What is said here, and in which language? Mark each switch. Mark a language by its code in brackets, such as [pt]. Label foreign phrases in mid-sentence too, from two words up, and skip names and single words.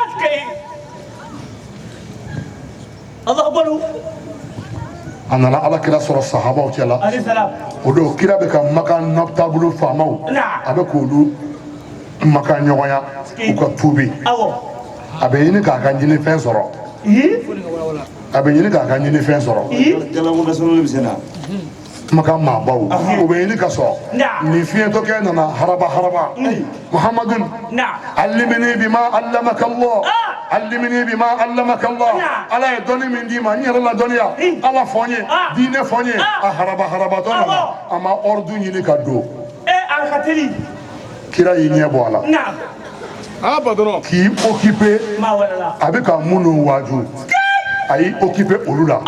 [bm] a nana ala kira sɔrɔ sahabaw cɛla o don kira bɛ ka Makan taabolo faamaw a bɛ k'olu makan ɲɔgɔnya u ka tuubi a bɛ ɲini k'a ka ɲinifɛn sɔrɔ makan maabaw u bɛ ɲini ka sɔrɔ nin fiɲɛtɔkɛ nana haraba [ar] محمد علمني مما علمك الله [bm] ala ye dɔnni min d'i ma n yɛrɛ la dɔnniya ala fɔ n ye diinɛ fɔ n ye a harabatɔ nana a ma ordre ɲini ka don kira y'i ɲɛ bɔ a la Naam. Ah, patron. k'i occupé Ma wala. a bɛ ka minnu waaju a y'i occupé olu la